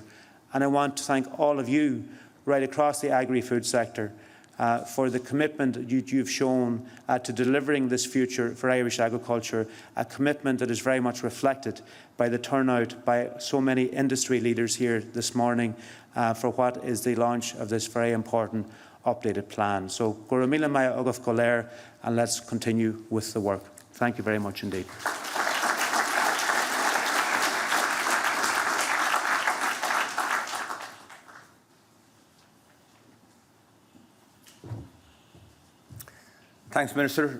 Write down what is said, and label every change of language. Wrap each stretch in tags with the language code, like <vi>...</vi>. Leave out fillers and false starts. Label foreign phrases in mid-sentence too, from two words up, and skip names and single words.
<en>And I want to thank all of you right across the agri-food sector for the commitment you've shown to delivering this future for Irish agriculture, a commitment that is very much reflected by the turnout by so many industry leaders here this morning for what is the launch of this very important updated plan. So,</en> <ga>go raibh míle maith agah go léir,</ga> <en>and let's continue with the work. Thank you very much indeed. Thanks, Minister.</en>